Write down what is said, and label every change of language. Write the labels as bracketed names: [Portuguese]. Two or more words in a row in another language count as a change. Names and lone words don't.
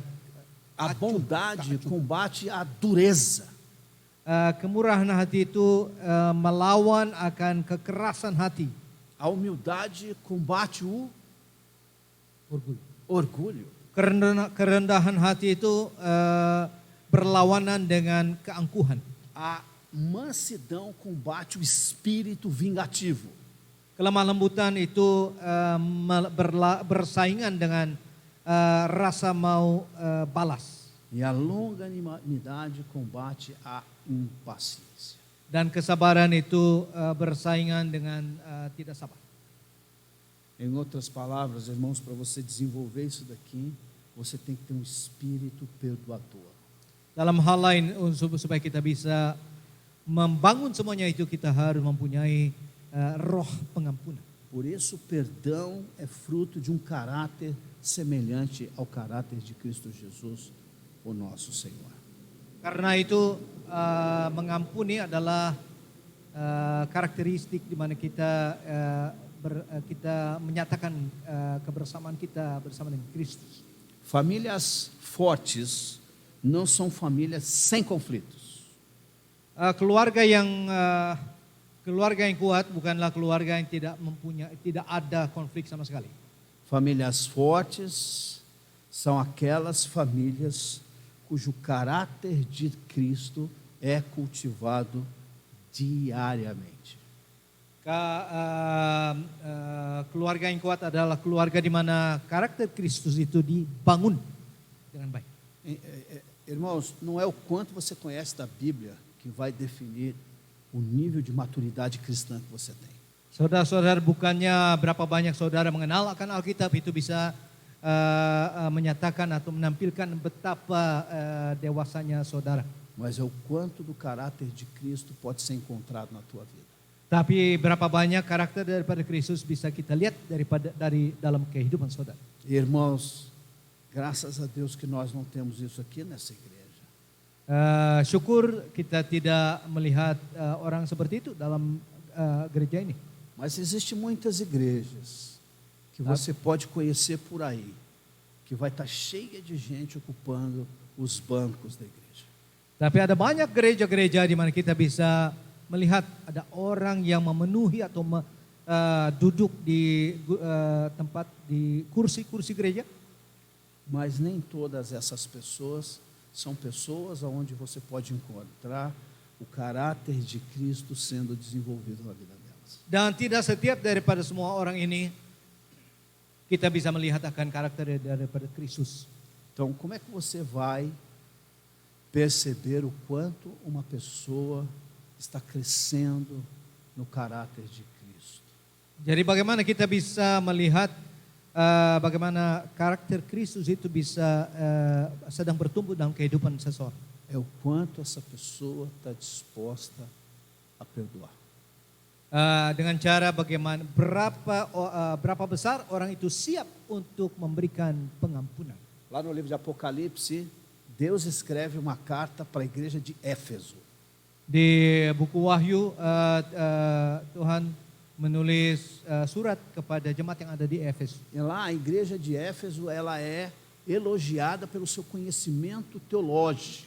[Portuguese] A bondade combate a dureza. [Indonesian] Kemurahan hati itu melawan akan kekerasan hati. [Portuguese] A humildade combate o orgulho. [Indonesian] Kerendahan hati itu berlawanan dengan keangkuhan. [Portuguese] A mansidão combate o espírito vingativo. [Indonesian] Kelemah lembutan itu bersaingan dengan rasa mau balas. [Portuguese] E a longanimidade combate a impaciência. [Indonesian] Dan kesabaran itu bersaingan dengan tidak sabar. [Portuguese] Em outras palavras, irmãos, para você desenvolver isso daqui, você tem que ter um espírito perdoador. [Indonesian] Dalam hal lain, supaya kita bisa membangun semuanya itu, kita harus mempunyai roh pengampunan. [Portuguese] Por isso, o perdão é fruto de um caráter semelhante ao caráter de Cristo Jesus, o nosso Senhor. [Indonesian] Karena itu mengampuni adalah karakteristik di mana kita menyatakan kebersamaan kita bersama dengan Kristus. [Portuguese] Famílias fortes não são famílias sem conflitos. [Indonesian] Keluarga yang kuat bukanlah keluarga yang tidak ada konflik sama sekali. [Portuguese] Famílias fortes são aquelas famílias cujo caráter de Cristo é cultivado diariamente. [Indonesian] Keluarga yang kuat adalah keluarga di mana karakter Kristus itu dibangun dengan baik. [Portuguese] Irmãos, não é o quanto você conhece da Bíblia que vai definir o nível de maturidade cristã que você tem. [Indonesian] Saudara-saudara, bukannya berapa banyak saudara mengenal akan Alkitab itu bisa menyatakan atau menampilkan betapa dewasanya saudara. [Portuguese] Mas é o quanto do caráter de Cristo pode ser encontrado na tua vida. [Indonesian] Tapi berapa banyak karakter daripada Kristus bisa kita lihat dari dalam kehidupan saudara. [Portuguese] Irmãos, graças a Deus que nós não temos isso aqui nessa igreja. [Indonesian] Syukur kita tidak melihat orang seperti itu dalam gereja ini. [Portuguese] Mas existem muitas igrejas que você pode conhecer por aí, que vai estar cheia de gente ocupando os bancos da igreja. [Indonesian] Tapi ada banyak gereja-gereja di mana kita bisa melihat ada orang yang memenuhi atau duduk di tempat di kursi-kursi gereja. [Portuguese] Mas nem todas essas pessoas são pessoas onde você pode encontrar o caráter de Cristo sendo desenvolvido na vida delas. [Indonesian] Dan tidak setiap daripada semua orang ini kita bisa melihat akan karakter daripada Kristus. [Portuguese] Então, como é que você vai perceber o quanto uma pessoa está crescendo no caráter de Cristo? [Indonesian] Jadi bagaimana kita bisa melihat bagaimana karakter Kristus itu bisa sedang bertumbuh dalam kehidupan seseorang? [Portuguese] É o quanto essa pessoa está disposta a perdoar. [Indonesian] Dengan cara bagaimana berapa besar orang itu siap untuk memberikan pengampunan. [Portuguese] Lá no livro de Apocalipse, Deus escreve uma carta para a igreja de Éfeso. [Indonesian] Di buku Wahyu Tuhan menulis surat kepada jemaat yang ada di Efes. [Portuguese] E lá a igreja de Éfeso, ela é elogiada pelo seu conhecimento teológico.